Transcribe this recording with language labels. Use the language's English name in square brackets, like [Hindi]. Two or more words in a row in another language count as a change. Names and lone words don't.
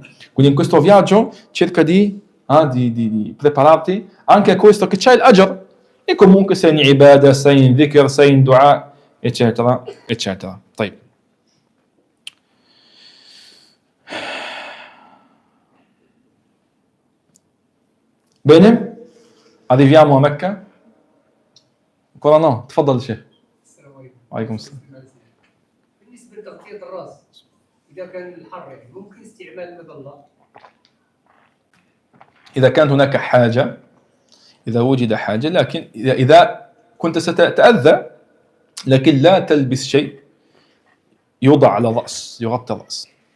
[Italian] Quindi in questo viaggio cerca di prepararti anche a questo, che c'è l'ajr, e comunque sei in ibadah, sei in dhikr, sei in dua, eccetera, eccetera. طيب. Bene, arriviamo a Mecca. Ancora no, [Arabic] تفضل شيخ. السلام عليكم. وعليكم السلام. بالنسبه لتغطيه الراس اذا كان الحر يعني ممكن استعمال المظله؟ إذا كانت هناك حاجة، إذا وجد حاجة، لكن إذا كنت ستتأذى، لكن لا تلبس شيء يوضع على الرأس، يغطي الرأس.